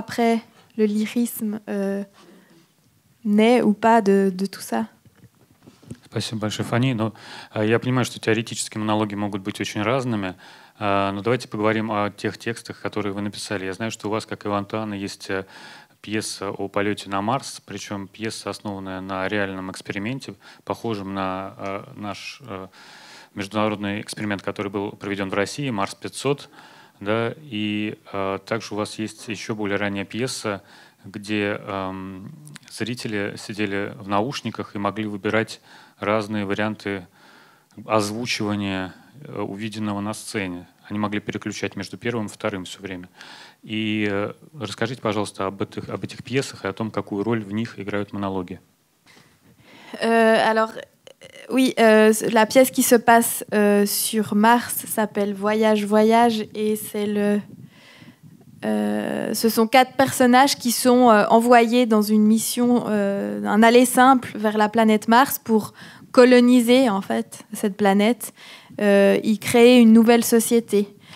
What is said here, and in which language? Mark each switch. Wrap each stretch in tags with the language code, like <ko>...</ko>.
<fr>Après, le lyrisme naît ou pas de tout ça.</fr> <ru>Спасибо большое, Фани. Но я понимаю, что теоретически монологи могут быть очень разными, но давайте поговорим о тех текстах, которые вы написали. Я знаю, что у вас, как и у Антуана, есть пьеса о полете на Марс, причем пьеса, основанная на реальном эксперименте, похожем на наш международный эксперимент, который был проведен в России, Марс-500. Да, и также у вас есть еще более ранняя пьеса, где зрители сидели в наушниках и могли выбирать разные варианты озвучивания увиденного на сцене. Они могли переключать между первым и вторым все время. И расскажите, пожалуйста, об этих пьесах и о том, какую роль в них играют монологи.</ru> <fr>Alors, oui, la pièce qui se passe sur Mars s'appelle Voyage, Voyage, et ce sont 4 personnages qui sont envoyés dans une mission, un aller simple vers la planète Mars pour coloniser en fait cette planète, y créer une nouvelle société.</fr>